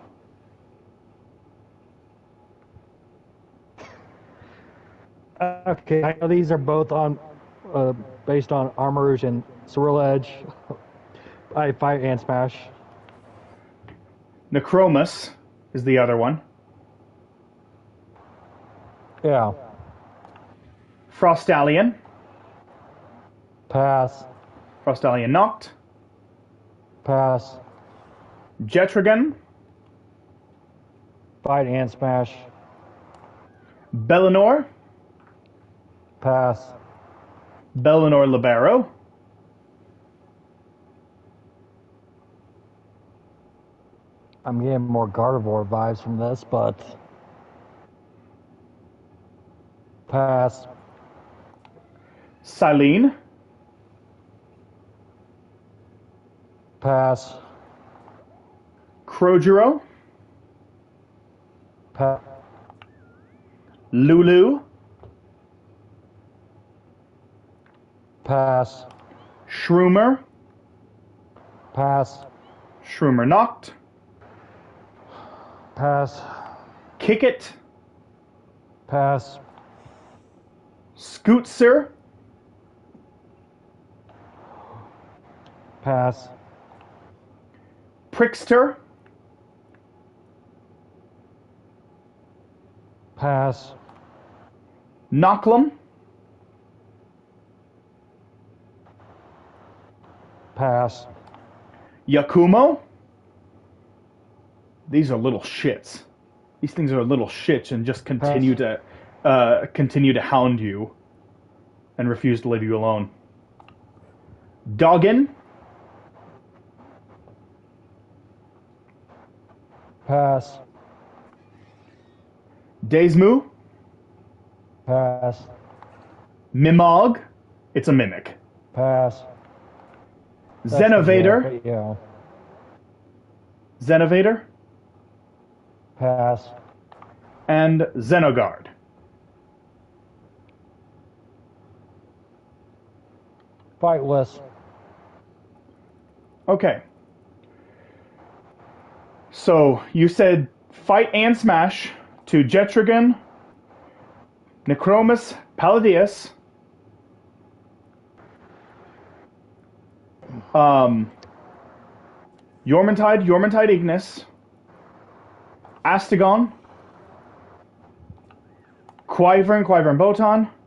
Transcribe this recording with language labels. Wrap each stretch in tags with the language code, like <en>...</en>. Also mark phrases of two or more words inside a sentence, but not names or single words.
<en>Okay, I know these are both on, based on Armourouge and Cerulean Edge. I Fight and Smash. Necromus is the other one. Yeah. Frostallion. Pass. Frostallion Noct. Pass. Jetragon. Fight and Smash. Bellinor. Pass. Bellinor Libero. I'm getting more Gardevoir vibes from this, but pass. Silene. Pass. Crojuro. Pass. Lulu. Pass. Shroomer. Pass. Shroomer knocked. Pass. Kick It. Pass. Scootser. Pass. Prickster. Pass. Knocklem. Pass. Yakumo. These are little shits. These things are little shits and just continue to hound you and refuse to leave you alone. Doggin. Pass. Daismu. Pass. Mimog. It's a mimic. Pass. Zenovator. Yeah. Zenovator. Pass. And Zenogard. Fightless. Okay. So you said fight and smash to Jetrigan, Necromus Palladius, Yormantide Ignis, Astagon, Quivern Botan,</en>